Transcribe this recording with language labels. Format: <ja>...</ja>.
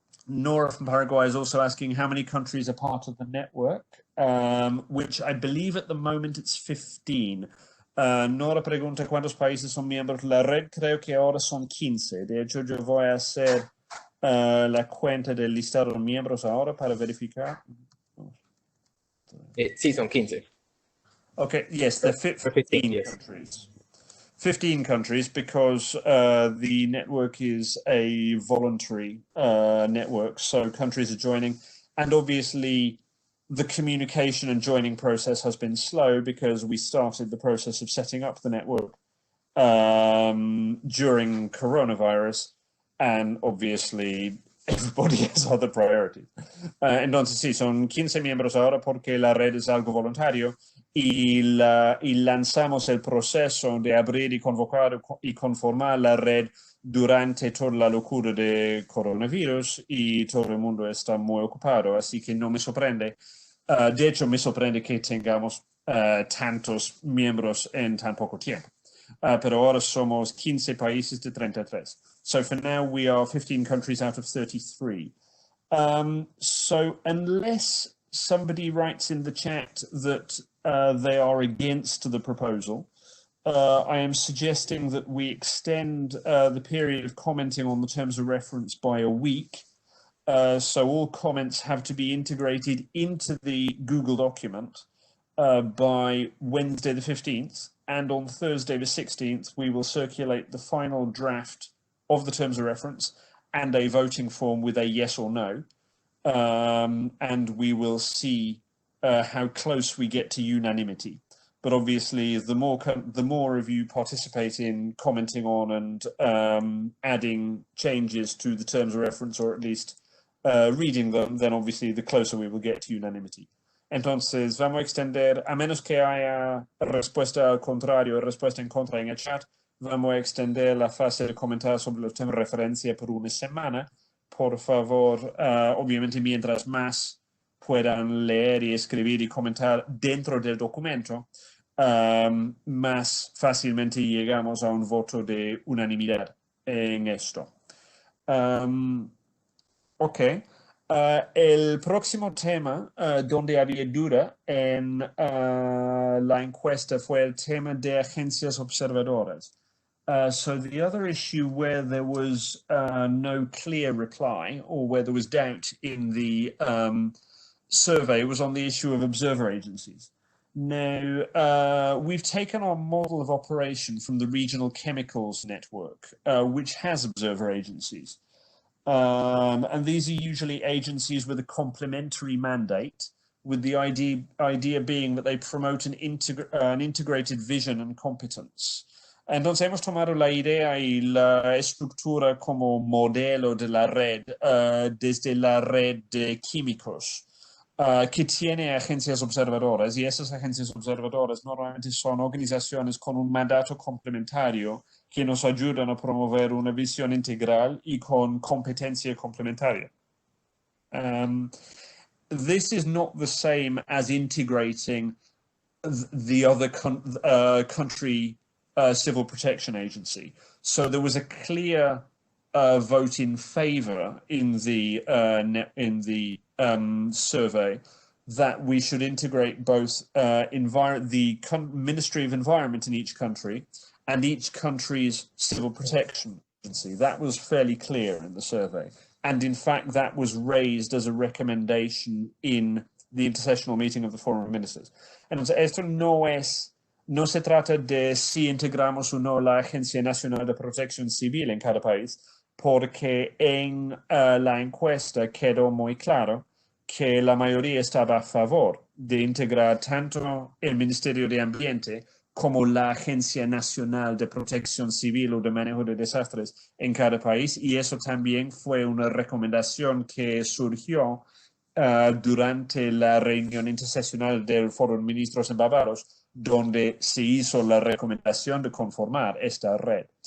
<en>Nora from Paraguay is also asking how many countries are part of the network, which I believe at the moment it's 15.</en> <es>Nora pregunta cuántos países son miembros de la red. Creo que ahora son 15. De hecho, yo voy a hacer la cuenta del listado de miembros ahora para verificar. Sí, son 15.</es> <en>Okay, yes, they're 15 yes. countries. 15 countries, because the network is a voluntary network, so countries are joining, and obviously the communication and joining process has been slow because we started the process of setting up the network during coronavirus, and obviously everybody has other priorities.</en> <es>Entonces sí, son 15 miembros ahora porque la red es algo voluntario, y lanzamos el proceso de abrir y convocar y conformar la red durante toda la locura de coronavirus y todo el mundo está muy ocupado, así que no me sorprende. De hecho, me sorprende que tengamos tantos miembros en tan poco tiempo. Pero ahora somos 15 países de 33.</es> <en>So for now, we are 15 countries out of 33. So unless somebody writes in the chat that they are against the proposal, I am suggesting that we extend the period of commenting on the terms of reference by a week. So all comments have to be integrated into the Google document by Wednesday the 15th. And on Thursday the 16th, we will circulate the final draft of the terms of reference and a voting form with a yes or no. And we will see how close we get to unanimity. But obviously, the more of you participate in commenting on and adding changes to the terms of reference, or at least reading them, then obviously the closer we will get to unanimity.</en> <es>Entonces, vamos a extender, a menos que haya respuesta al contrario, respuesta en contra en el chat, vamos a extender la fase de comentar sobre los temas de referencia por una semana. Por favor, obviamente, mientras más puedan leer y escribir y comentar dentro del documento, más fácilmente llegamos a un voto de unanimidad en esto. Ok. El próximo tema donde había duda en la encuesta fue el tema de agencias observadoras.</es> <en>So the other issue where there was no clear reply, or where there was doubt in the survey, was on the issue of observer agencies. Now, we've taken our model of operation from the Regional Chemicals Network, which has observer agencies. And these are usually agencies with a complementary mandate, with the idea being that they promote an integrated vision and competence.</en> <es>Entonces hemos tomado la idea y la estructura como modelo de la red desde la red de químicos que tiene agencias observadoras, y esas agencias observadoras normalmente son organizaciones con un mandato complementario que nos ayudan a promover una visión integral y con competencia complementaria.</es> <en>This is not the same as integrating the other country civil protection agency. So there was a clear vote in favor in the survey that we should integrate both the Ministry of Environment in each country and each country's civil protection agency. That was fairly clear in the survey. And in fact, that was raised as a recommendation in the intersessional meeting of the Forum of Ministers.</en> <es>Entonces, esto no se trata de si integramos o no la Agencia Nacional de Protección Civil en cada país, porque en la encuesta quedó muy claro que la mayoría estaba a favor de integrar tanto el Ministerio de Ambiente como la Agencia Nacional de Protección Civil o de Manejo de Desastres en cada país, y eso también fue una recomendación que surgió durante la reunión interseccional del Foro de Ministros en Barbados, donde se hizo la recomendación de conformar esta red.</es>